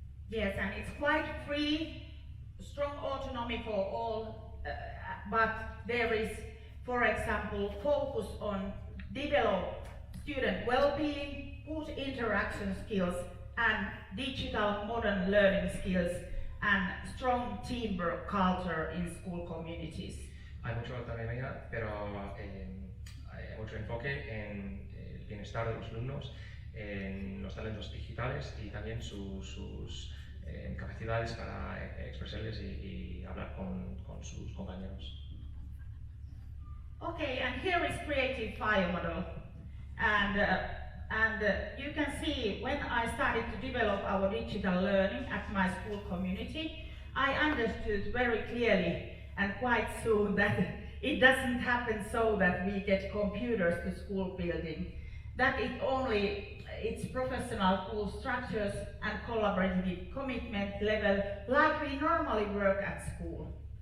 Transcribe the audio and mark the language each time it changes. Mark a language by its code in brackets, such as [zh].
[en] Yes, and it's quite free, strong autonomy for all, but there is, for example, focus on develop student well-being, good interaction skills, and digital modern learning skills, and strong teamwork culture in school communities. [es] Hay mucha autonomía, pero hay mucho enfoque en el bienestar de los alumnos, en los talentos digitales y también sus capacidades para expresarles y hablar con sus compañeros. [en] Okay, and here is Creative Fire model, and you can see when I started to develop our digital learning at my school community, I understood very clearly and quite soon that it doesn't happen so that we get computers to school building, that it's professional tool structures and collaborative commitment level like we normally work at school.